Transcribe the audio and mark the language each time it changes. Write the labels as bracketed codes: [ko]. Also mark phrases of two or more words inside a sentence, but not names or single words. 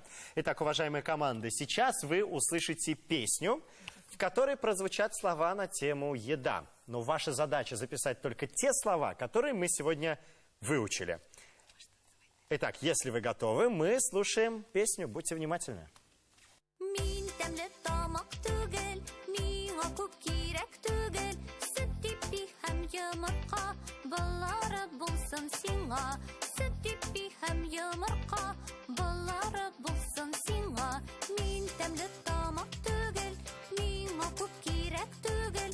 [ru] Итак, уважаемые команды, сейчас вы услышите песню, в которой прозвучат слова на тему «еда». Но ваша задача записать только те слова, которые мы сегодня выучили. Итак, если вы готовы, мы слушаем песню. Будьте внимательны. [tt] Min tәмле тамак түгел, миңа күп кирәк түгел. Сөт типи һәм йомырка, баллары булсын сиңа. Сөт типи һәм йомырка, баллары булсын сиңа. Min тәмле тамак түгел, миңа күп кирәк түгел.